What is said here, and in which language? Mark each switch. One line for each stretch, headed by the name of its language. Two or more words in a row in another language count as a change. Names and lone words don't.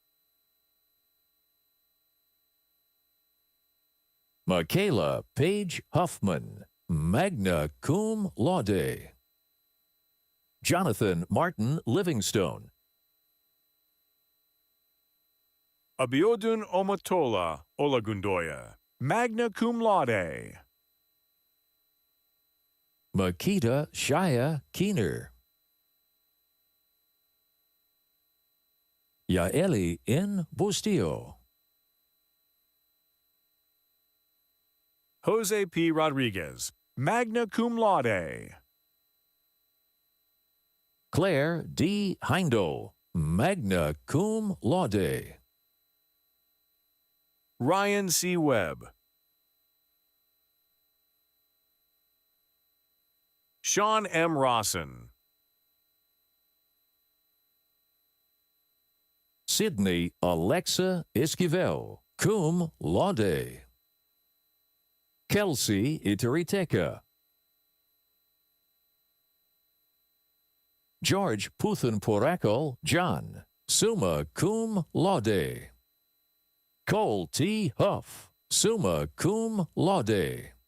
English: Michaela Page Huffman,
Latin: magna cum laude.
English: Jonathan Martin Livingstone. Abiodun Omotola Olagundoya,
Latin: magna cum laude.
English: Makita Shaya Keener. Yaeli N. Bustillo. Jose P. Rodriguez,
Latin: magna cum laude.
English: Claire D. Heindel,
Latin: magna cum laude.
English: Ryan C. Webb. Sean M. Rawson. Sydney Alexa Esquivel,
Latin: cum laude.
English: Kelsey Itariteca. George Puthenporakal John,
Latin: summa cum laude.
English: Cole T. Huff,
Latin: summa cum laude.